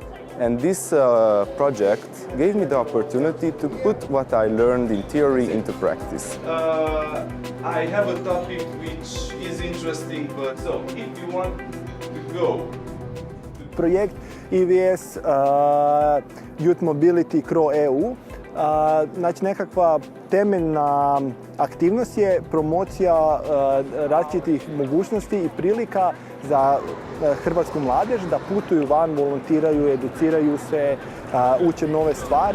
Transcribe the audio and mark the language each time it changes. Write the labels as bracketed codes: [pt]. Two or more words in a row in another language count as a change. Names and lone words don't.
[en] And this project gave me the opportunity to put what I learned in theory into practice. I have a topic which is interesting, but so if you want to go. [hr] Projekt EVS Youth Mobility CRO-EU. Znači nekakva temeljna aktivnost je promocija različitih mogućnosti i prilika za hrvatsku mladež da putuju van, volontiraju, educiraju se, uče nove stvari.